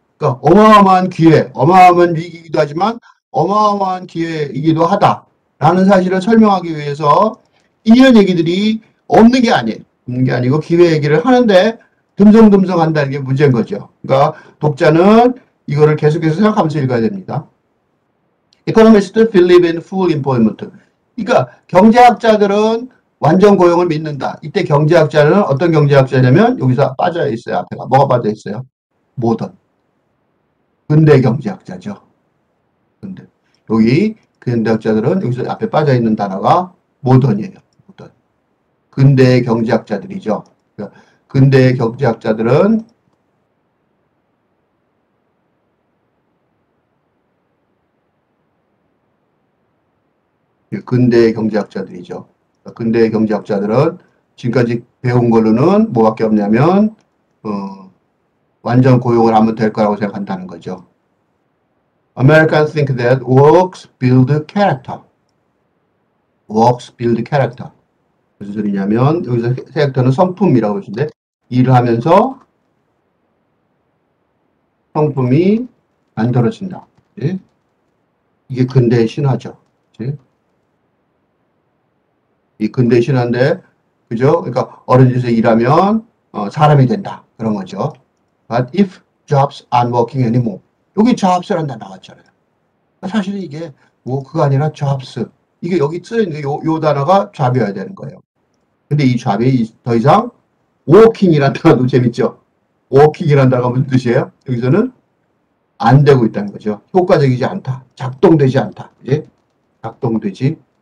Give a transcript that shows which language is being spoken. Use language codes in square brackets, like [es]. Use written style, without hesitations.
[ko] 그러니까 어마어마한 기회, 어마어마한 위기이기도 하지만 어마어마한 기회이기도 하다라는 사실을 설명하기 위해서 이런 얘기들이 없는 게 아니에요. 없는 게 아니고 기회 얘기를 하는데 듬성듬성 한다는 게 문제인 거죠. 그러니까 독자는 이거를 계속해서 생각하면서 읽어야 됩니다. [en] Economists believe in full employment. [ko] 그러니까 경제학자들은 완전 고용을 믿는다. 이때 경제학자는 어떤 경제학자냐면 여기서 빠져 있어요. 앞에가 뭐가 빠져 있어요? 모던. 근대 경제학자죠. 근데 여기 근대학자들은 여기서 앞에 빠져 있는 단어가 모던이에요. 모던. 근대 경제학자들이죠. 그러니까 근대 경제학자들은 근대 경제학자들이죠. 근대 경제학자들은 지금까지 배운 걸로는 뭐밖에 없냐면 완전 고용을 하면 될 거라고 생각한다는 거죠. [en] Americans think that works build character. works build character. [ko] 무슨 소리냐면 여기서 캐릭터는 성품이라고 하시는데 일을 하면서 성품이 만들어진다. 예? 이게 근대의 신화죠. 예? 이 근대 신화인데 그죠? 그러니까 어른 집에서 일하면 사람이 된다. 그런 거죠. [en] But if jobs aren't working anymore. [ko] 여기 jobs라는 단어 나왔잖아요. 사실은 이게 work가 아니라 jobs. 이게 여기 쓰여있는 요 단어가 job이어야 되는 거예요. 근데 이 job이 더 이상 working이라는 단어도 재밌죠. working이라는 단어가 무슨 뜻이에요? 여기서는 안 되고 있다는 거죠. 효과적이지 않다. 작동되지 않다. 그지?